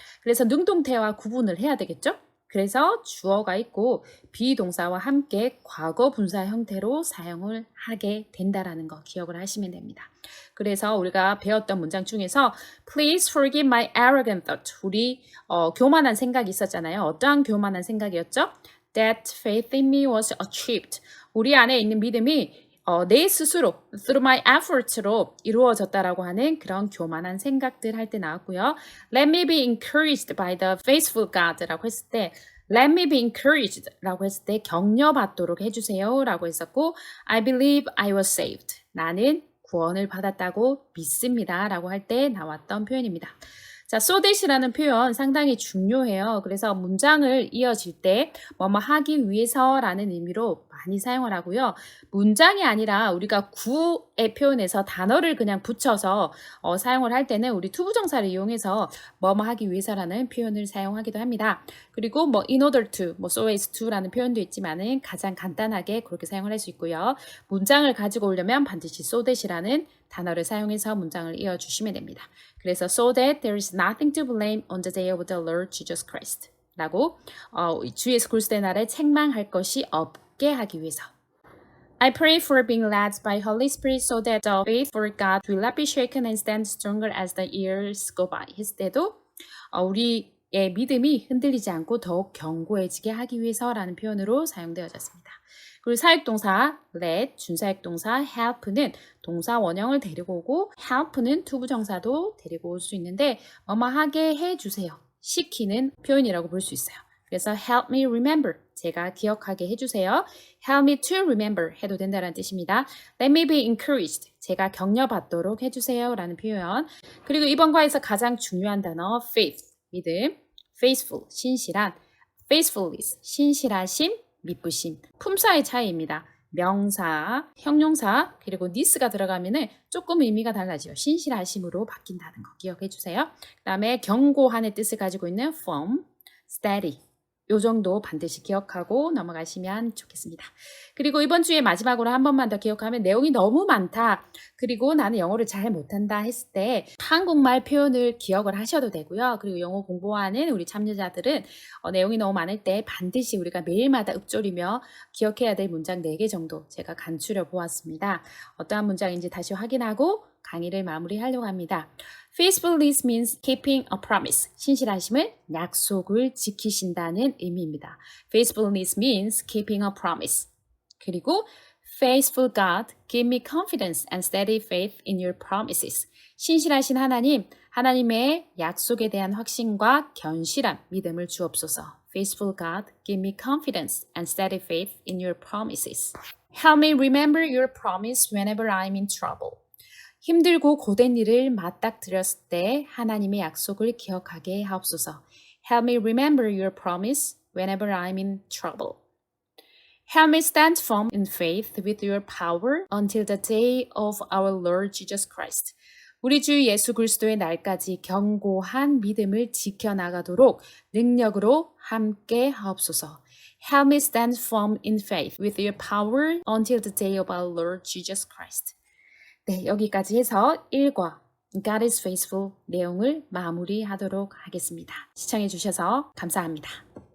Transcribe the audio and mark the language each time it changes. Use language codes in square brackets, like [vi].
[ko] 그래서 능동태와 구분을 해야 되겠죠? 그래서 주어가 있고 비동사와 함께 과거 분사 형태로 사용을 하게 된다라는 거 기억을 하시면 됩니다. 그래서 우리가 배웠던 문장 중에서 [en] Please forgive my arrogant thought. [ko] 우리 교만한 생각이 있었잖아요. 어떠한 교만한 생각이었죠? [en] That faith in me was achieved. [ko] 우리 안에 있는 믿음이 내 스스로 [en] through my effort [ko] 로 이루어졌다라고 하는 그런 교만한 생각들 할 때 나왔고요. [en] Let me be encouraged by the faithful God [ko] 라고 했을 때 [en] Let me be encouraged [ko] 라고 했을 때 격려받도록 해주세요라고 했었고 [en] I believe I was saved. [ko] 나는 구원을 받았다고 믿습니다라고 할 때 나왔던 표현입니다. 자, so that이라는 표현 상당히 중요해요. 그래서 문장을 이어질 때 뭐뭐 하기 위해서라는 의미로 많이 사용을 하고요. 문장이 아니라 우리가 구의 표현에서 단어를 그냥 붙여서 사용을 할 때는 우리 투부정사를 이용해서 뭐뭐 하기 위해서라는 표현을 사용하기도 합니다. 그리고 뭐 in order to, 뭐 so as to라는 표현도 있지만은 가장 간단하게 그렇게 사용을 할 수 있고요. 문장을 가지고 오려면 반드시 so that이라는 단어를 사용해서 문장을 이어주시면 됩니다. [en] 그래서 so that there is nothing to blame on the day of the Lord Jesus Christ [ko] 라고 주 예수 그리스도의 날에 책망할 것이 없게 하기 위해서 [en] I pray for being led by Holy Spirit so that the faith for God will not be shaken and stand stronger as the years go by [ko] 했을 때도 우리의 믿음이 흔들리지 않고 더욱 견고해지게 하기 위해서라는 표현으로 사용되어졌습니다. 그리고 사역동사 let, 준사역동사 help는 동사 원형을 데리고 오고 help는 투부정사도 데리고 올 수 있는데 뭐뭐 하게 해주세요. 시키는 표현이라고 볼 수 있어요. 그래서 [en] help me remember, [ko] 제가 기억하게 해주세요. [en] help me to remember [ko] 해도 된다는 뜻입니다. [en] let me be encouraged, [ko] 제가 격려받도록 해주세요 라는 표현. 그리고 이번 과에서 가장 중요한 단어 faith, 믿음, faithful, 신실한, faithfulness, 신실하심, 미쁘심, 품사의 차이입니다. 명사, 형용사, 그리고 this가 들어가면은 조금 의미가 달라져요. 신실하심으로 바뀐다는 거 기억해 주세요. 그다음에 경고한의 뜻을 가지고 있는 firm, steady. 요 정도 반드시 기억하고 넘어가시면 좋겠습니다. 그리고 이번 주에 마지막으로 한 번만 더 기억하면 내용이 너무 많다. 그리고 나는 영어를 잘 못한다 했을 때 한국말 표현을 기억을 하셔도 되고요. 그리고 영어 공부하는 우리 참여자들은 내용이 너무 많을 때 반드시 우리가 매일마다 읊조리며 기억해야 될 문장 4개 정도 제가 간추려 보았습니다. 어떠한 문장인지 다시 확인하고 강의를 마무리하려고 합니다. [en] Faithfulness means keeping a promise. [ko] 신실하심은 약속을 지키신다는 의미입니다. [en] Faithfulness means keeping a promise. 그리고 Faithful God, give me confidence and steady faith in your promises. [ko] 신실하신 하나님, 하나님의 약속에 대한 확신과 견실한 믿음을 주옵소서. [en] Faithful God, give me confidence and steady faith in your promises. Help me remember your promise whenever I'm in trouble. [ko] 힘들고 고된 일을 맞닥뜨렸을 때 하나님의 약속을 기억하게 하옵소서. [en] Help me remember your promise whenever I'm in trouble. Help me stand firm in faith with your power until the day of our Lord Jesus Christ. [ko] 우리 주 예수 그리스도의 날까지 견고한 믿음을 지켜나가도록 능력으로 함께 하옵소서. [en] Help me stand firm in faith with your power until the day of our Lord Jesus Christ. [ko] 네, 여기까지 해서 1과 God is faithful 내용을 마무리하도록 하겠습니다. 시청해 주셔서 감사합니다.